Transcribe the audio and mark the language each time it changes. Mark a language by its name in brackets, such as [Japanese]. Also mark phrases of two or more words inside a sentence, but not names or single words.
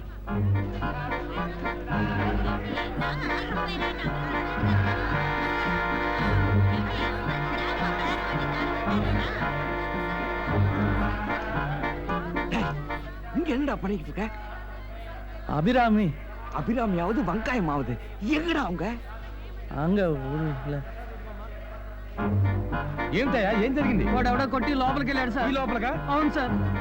[Tamil] இங்க என்னடா பண்ணிக்கிட்டு இருக்க? அபிராமி அபிராமியாவது வெங்காயமாவது எங்கடா அவங்க? அங்க ஊர்ல [Telugu] ఏంటయ్యా? ఏం జరిగింది? వాడు ఎవడో కొట్టి లోపలికి వెళ్ళాడు సార్. ఈ లోపలగా? అవును సార్.